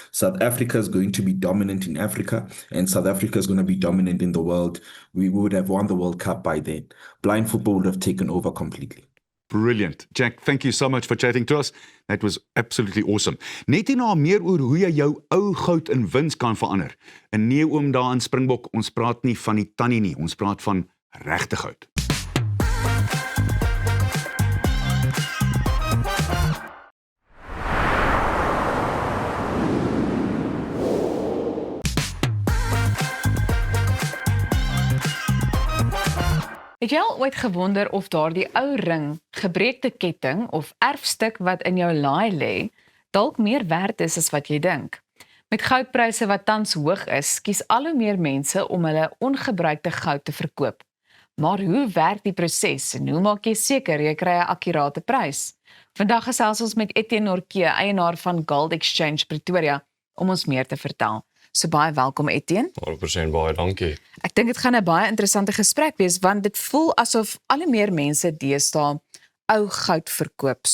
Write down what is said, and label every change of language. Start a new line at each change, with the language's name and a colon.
English: South Africa is going to be dominant in Africa, and South Africa is going to be dominant in the world. We would have won the World Cup by then. Blind football would have taken over completely. Brilliant. Jack, thank you so much for chatting to us. That was absolutely awesome.
Afrikaans: Net hierna meer oor hoe jy jou ou goud in wins kan verander. 'n Nee oom daar in Springbok, ons praat nie van die tannie nie, ons praat van regte goud. Het jy al ooit gewonder of daardie ou ring, gebreekte ketting of erfstuk wat in jou laai lê, dalk meer werd is as wat jy dink? Met goudpryse wat tans hoog is, kies al hoe meer mense om hulle ongebruikte goud te verkoop. Maar hoe werk die proses en hoe maak jy seker jy kry 'n akkurate prys? Vandag gesels ons met Etienne Norke, eienaar van Gold Exchange Pretoria, om ons meer te vertel. So baie welkom Etienne. 100% baie dankie. Ek dink dit gaan 'n baie interessante gesprek wees, want dit voel asof al hoe meer mense deesdae ou goud verkoop.